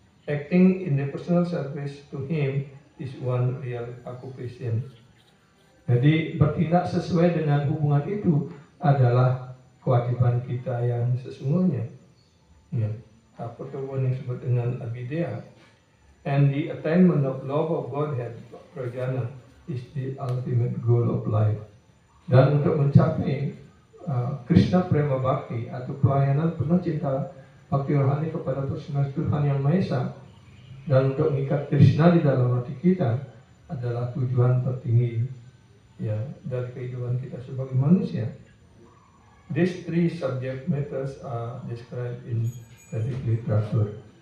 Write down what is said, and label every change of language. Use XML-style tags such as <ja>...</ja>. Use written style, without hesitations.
<en>Acting in the personal service to Him is one real occupation.</en> <id>Jadi bertindak sesuai dengan hubungan itu adalah kewajiban kita yang sesungguhnya. Ya. Apa yang disebut dengan abhidya.</id> <en>And the attainment of love of Godhead, prajana, is the ultimate goal of life.</en> <id>Dan untuk mencapai Krishna Prema Bhakti atau pelayanan penuh cinta Bhakti rohani kepada personal Tuhan Yang Maha Esa, dan untuk mengikat Krishna di dalam hati kita adalah tujuan tertinggi ya dari kehidupan kita sebagai manusia.</id> <en>These three subject matters are described in Vedic literature.</en>